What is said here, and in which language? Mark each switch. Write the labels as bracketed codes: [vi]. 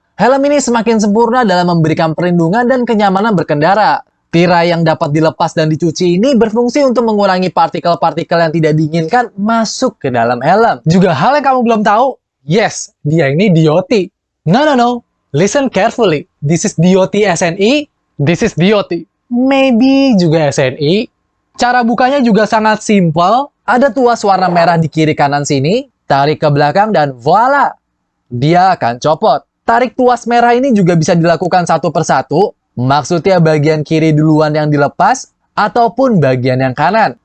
[id] Helm ini semakin sempurna dalam memberikan perlindungan dan kenyamanan berkendara. Tirai yang dapat dilepas dan dicuci ini berfungsi untuk mengurangi partikel-partikel yang tidak diinginkan masuk ke dalam helm. Juga hal yang kamu belum tahu, yes, dia ini DOT. [en] No. Listen carefully. This is DOT SNI, this is DOT. [id] Maybe juga SNI. Cara bukanya juga sangat simple. Ada tuas warna merah di kiri kanan sini, tarik ke belakang dan voila! Dia akan copot. Tarik tuas merah ini juga bisa dilakukan satu persatu. Maksudnya bagian kiri duluan yang dilepas, ataupun bagian yang kanan.